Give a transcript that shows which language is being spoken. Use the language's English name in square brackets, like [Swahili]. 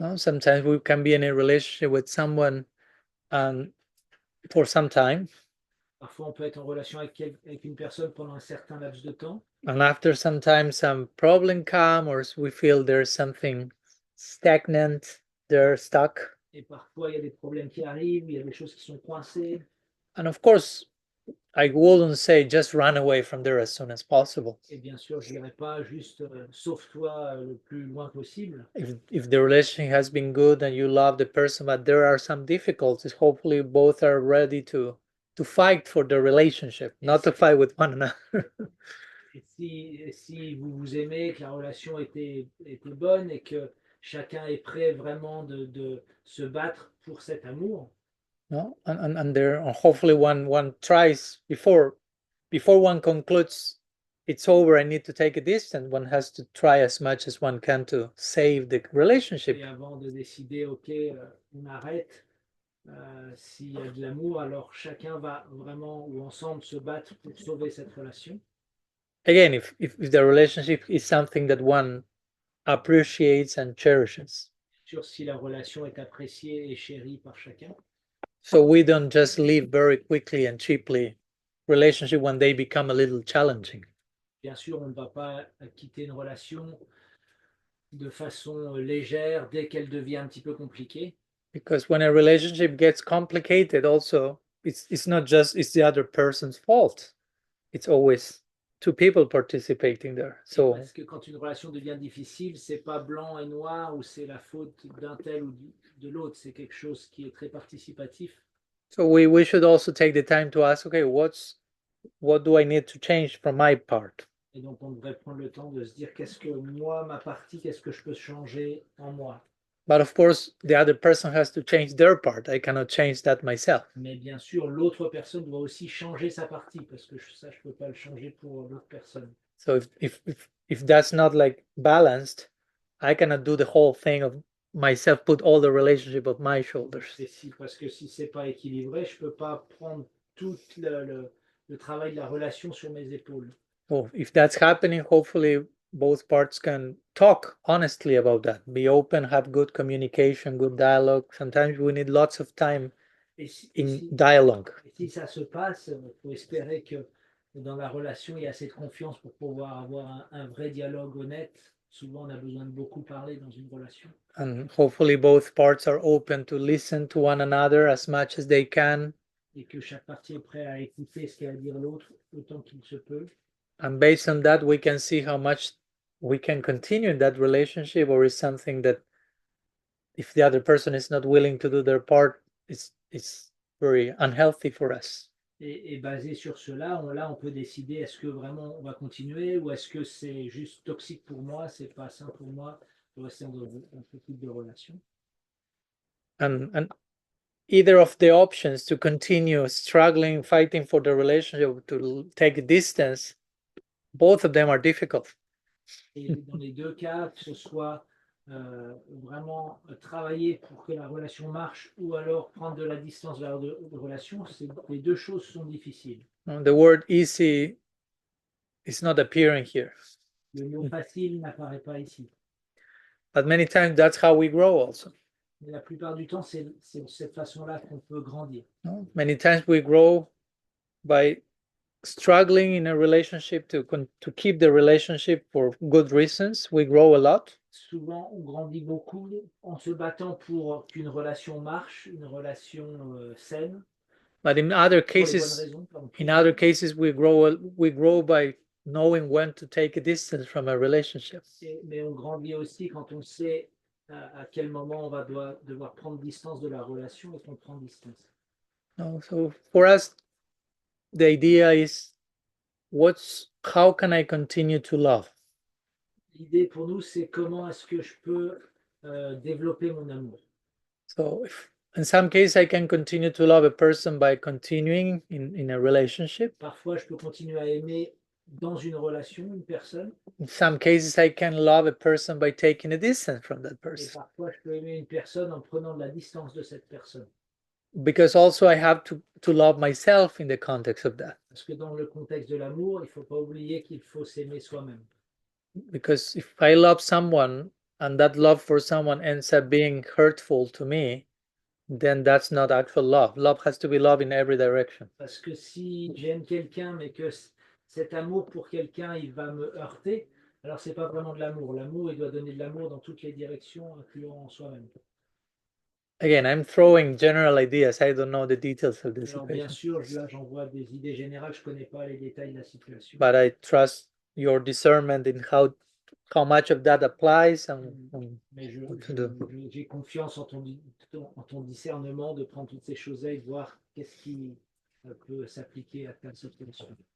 [English] Sometimes we can be in a relationship with someone for some time. [French] Parfois, on peut être en relation avec une personne pendant un certain laps de temps. [English] And after some time, some problem come, or we feel there's something stagnant, they're stuck. [French] Et parfois, il y a des problèmes qui arrivent, il y a des choses qui sont coincées. [English] And of course, I wouldn't say just run away from there as soon as possible. [French] Et bien sûr, je dirais pas juste sauve-toi le plus loin possible. [English] If the relationship has been good and you love the person, but there are some difficulties, hopefully both are ready to fight for the relationship, not to fight with one another. [French] Et si vous vous aimez, que la relation était bonne et que chacun est prêt vraiment de se battre pour cet amour. [English] No? And there hopefully one tries before one concludes it's over, I need to take a distance, one has to try as much as one can to save the relationship. [French] Et avant de décider, ok, on arrête, s'il y a de l'amour, alors chacun va vraiment ou ensemble se battre pour sauver cette relation. [English] Again, if the relationship is something that one appreciates and cherishes. [French] Sur si la relation est appréciée et chérie par chacun. [English] So we don't just leave very quickly and cheaply relationship when they become a little challenging. [French] Bien sûr, on ne va pas quitter une relation de façon légère dès qu'elle devient un petit peu compliquée. [English] Because when a relationship gets complicated, also it's not just it's the other person's fault. It's always two people participating there. So [French] parce que quand une relation devient difficile, c'est pas blanc et noir ou c'est la faute d'un tel ou de l'autre, c'est quelque chose qui est très participatif. [English] So we should also take the time to ask, okay, what do I need to change from my part? [French] Et donc on devrait prendre le temps de se dire qu'est-ce que moi, ma partie, qu'est-ce que je peux changer en moi. [English] But of course, the other person has to change their part. I cannot change that myself. [French] Mais bien sûr, l'autre personne doit aussi changer sa partie parce que ça, je peux pas le changer pour l'autre personne. [English] So if that's not like balanced, I cannot do the whole thing of myself, put all the relationship of my shoulders. [French] Parce que si c'est pas équilibré, je peux pas prendre tout le travail de la relation sur mes épaules. [English] So if that's happening, hopefully both parts can talk honestly about that. Be open, have good communication, good dialogue. Sometimes we need lots of time in dialogue. [French] Et si ça se passe, il faut espérer que dans la relation, il y a assez de confiance pour pouvoir avoir un vrai dialogue honnête. Souvent, on a besoin de beaucoup parler dans une relation. [English] And hopefully both parts are open to listen to one another as much as they can. [French] Et que chaque partie est prête à écouter ce qu'a à dire l'autre autant qu'il se peut. [English] And based on that, we can see how much we can continue in that relationship, or is something that if the other person is not willing to do their part, it's very unhealthy for us. [French] Et basé sur cela, on peut décider est-ce que vraiment on va continuer ou est-ce que c'est juste toxique pour moi, c'est pas sain pour moi de rester dans ce type de relation. [English] And either of the options to continue struggling, fighting for the relationship, to take a distance, both of them are difficult. [French] Et dans les deux cas, que ce soit vraiment travailler pour que la relation marche ou alors prendre de la distance vers de relation, les deux choses sont difficiles. [English] The word easy is not appearing here. [French] Le mot facile n'apparaît pas ici. [English] But many times that's how we grow also. [French] Mais la plupart du temps, c'est de cette façon-là qu'on peut grandir. [English] Many times we grow by struggling in a relationship to keep the relationship for good reasons. We grow a lot. [French] Souvent, on grandit beaucoup en se battant pour qu'une relation marche, une relation saine. [English] But in other cases, we grow by knowing when to take a distance from a relationship. [French] Mais on grandit aussi quand on sait à quel moment on va devoir prendre distance de la relation et qu'on prend distance. [English] So for us, the idea is how can I continue to love? [French] L'idée pour nous, c'est comment est-ce que je peux développer mon amour. [English] So In some cases, I can continue to love a person by continuing in a relationship. [French] Parfois, je peux continuer à aimer dans une relation une personne. [English] In some cases, I can love a person by taking a distance from that [French] Et [English] person. [French] parfois, je peux aimer une personne en prenant de la distance de cette personne. [English] Because also I have to love myself in the context of that. [French] Parce que dans le contexte de l'amour, il ne faut pas oublier qu'il faut s'aimer soi-même. [English] Because if I love someone and that love for someone ends up being hurtful to me, then that's not actual love. Love has to be love in every direction. [French] Parce que si j'aime quelqu'un, mais que cet amour pour quelqu'un, il va me heurter, alors c'est pas vraiment de l'amour. L'amour, il doit donner de l'amour dans toutes les directions, incluant soi-même. [English] Again, I'm throwing general ideas. I don't know the details of the [French] Alors bien [English] situation. [French] sûr, là j'envoie des idées générales, je connais pas les détails de la situation. [English] But I trust your discernment in how much of that applies and [French] Mais [English] what to do. [French] j'ai confiance en ton discernement de prendre toutes ces choses-là et de voir qu'est-ce qui peut s'appliquer à telle situation.